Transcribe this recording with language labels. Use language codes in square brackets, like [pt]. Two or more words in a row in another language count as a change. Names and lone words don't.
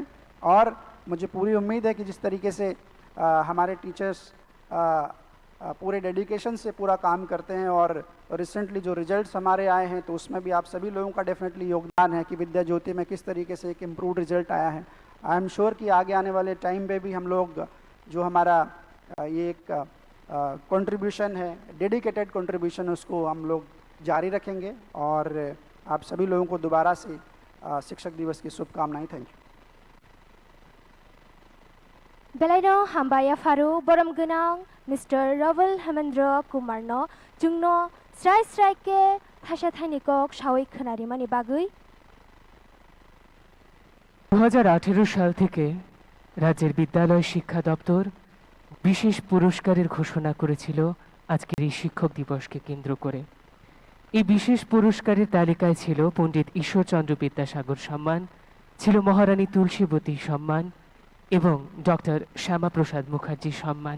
[hi] और मुझे पूरी उम्मीद है कि जिस तरीके से हमारे टीचर्स पूरे डेडिकेशन से पूरा काम करते हैं, और रिसेंटली जो रिजल्ट्स हमारे आए हैं, तो उसमें भी आप सभी लोगों का डेफिनेटली योगदान है कि विद्या ज्योति में किस तरीके से एक [en] improved result [hi] आया है। [en] I am sure [hi] कि आगे आने वाले टाइम पे भी हम लोग जो हमारा ये एक कंट्रीब्यूशन है, [en] dedicated contribution, [hi] उसको हम लोग जारी रखेंगे। और आप सभी लोगों को दोबारा से शिक्षक दिवस की शुभकामनाएं। [en] thank you. [brx] बेलायनो हामबाय फारू बरम गोनां मिस्टर रवल हेमेंद्र कुमारनो जोंनो स्राय स्राय के थाशा थाइनिकक सावै खोनारिमानि बागै [bn] 2018 সাল থেকে রাজ্যের বিদ্যালয় শিক্ষা দপ্তর বিশেষ পুরস্কারের ঘোষণা করেছিল আজকের এই শিক্ষক দিবসকে কেন্দ্র করে। এই বিশেষ পুরস্কারের তালিকায় ছিল পণ্ডিত ঈশ্বরচন্দ্র বিদ্যাসাগর সম্মান, ছিল মহারানী তুলসীবতী সম্মান এবং ডক্টর শ্যামাপ্রসাদ মুখার্জি সম্মান।